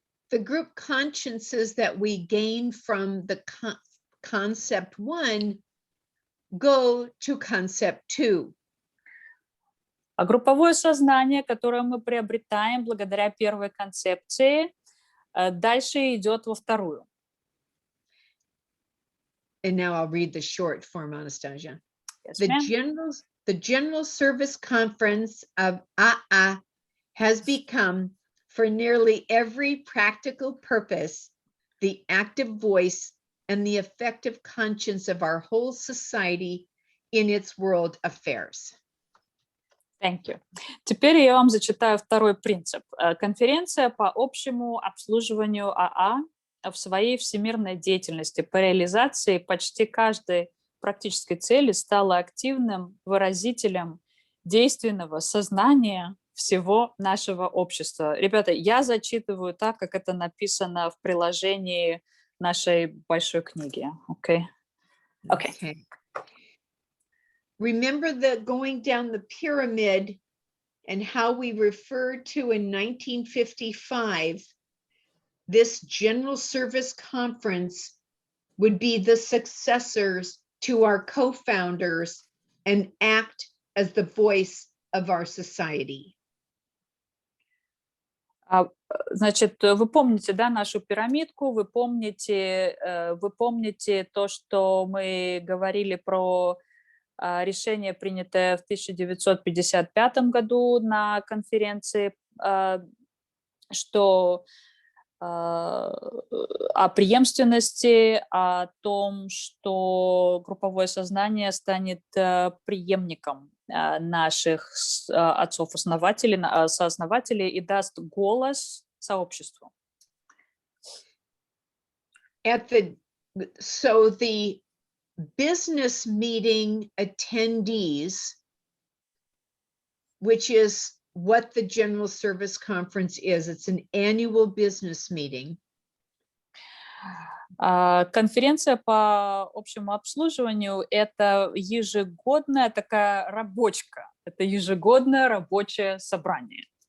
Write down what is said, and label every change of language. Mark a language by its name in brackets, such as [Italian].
[English] The group consciences that we gain from the concept 1 go to concept 2. [Russian] А групповое сознание, которое мы приобретаем благодаря первой концепции, дальше идет во вторую. [English] And now I'll read the short form, Anastasia. Yes, The General Service Conference of AA has become, for nearly every practical purpose, the active voice and the effective conscience of our whole society in its world affairs. Thank you. [Russian] Теперь я вам зачитаю второй принцип. Конференция по общему обслуживанию АА в своей всемирной деятельности по реализации почти каждой практической цели стала активным выразителем действенного сознания всего нашего общества. Ребята, я зачитываю так, как это написано в приложении нашей большой книги. [English] Okay? Okay. Remember the going down the pyramid and how we referred to in 1955, this General Service Conference would be the successors to our co-founders and act as the voice of our society. [Russian] Значит, вы помните, да, нашу пирамидку, вы помните то, что мы говорили про решение, принятое в 1955 году на конференции, что о преемственности, о том, что групповое сознание станет преемником наших отцов-основателей, сооснователей и даст голос сообществу. [English] So the business meeting attendees, which is what the General Service Conference is. It's an annual business meeting. [Russian] Конференция по общему обслуживанию – это ежегодная такая рабочка, это ежегодное рабочее собрание.